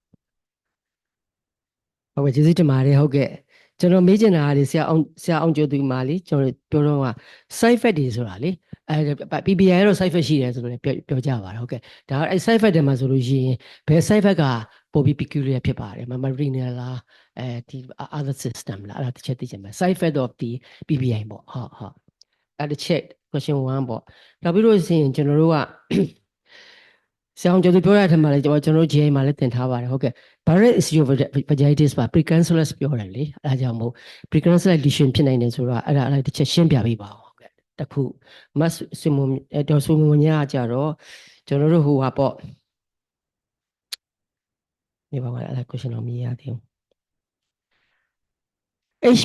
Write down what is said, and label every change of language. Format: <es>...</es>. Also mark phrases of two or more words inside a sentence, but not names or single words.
<my>ဟုတ်ကဲ့ကျေးဇူးတင်ပါတယ်ဟုတ်ကဲ့ကျွန်တော်မေးချင်တာကလေဆရာအောင်ကျော်သူမာလေကျွန်တော်ပြောတော့က</my> <en>side effect</en> <my>တွေဆိုတာလေPPI ကတော့</my> <en>side effect</en> <my>ရှိတယ်ဆိုတော့ပြောကြပါတယ်ဟုတ်ကဲ့ဒါ အဲ့</my> <en>side effect</en> <my>တွေမှာဆိုလို့ရှိရင်ဘယ်</my> <en>side effect</en> <my>ကပိုပြီး peculiar ဖြစ်ပါတယ် renal လားဒီ</my> <en>other system</en> <my>လားအဲ့ဒါတစ်ချက်သိချင် တယ်</my> <en>side effect of the PPI</en> <my>ပေါ့ဟုတ်အဲ့တစ်ချက် question 1ပေါ့နောက်ပြီးလို့ရှိရင်ကျွန်တော် တို့ကဆရာအောင်ကျော်သူပြောရတဲ့မှာလေကျွန်တော်တို့ GI မှာလည်းသင်ထားပါတယ်ဟုတ်ကဲ့</my> <en>Barrett esophagitis</en> <my>ပါ precancerous ပြောတယ်လေအဲဒါကြောင့်မို့</my> <en>precancerous lesion</en> <my>ဖြစ်နိုင်တယ်ဆိုတော့အဲ့တစ်ချက်ရှင်းပြပေးပါဦးဟုတ်ကဲ့တခု mass ဒေါ်ဆွေမွန်ညာကြတော့ကျွန်တော်တို့ဟိုဟာပေါ့ဒီပါကအဲ့ဒါ question တော့မရသေးဘူး H.</my>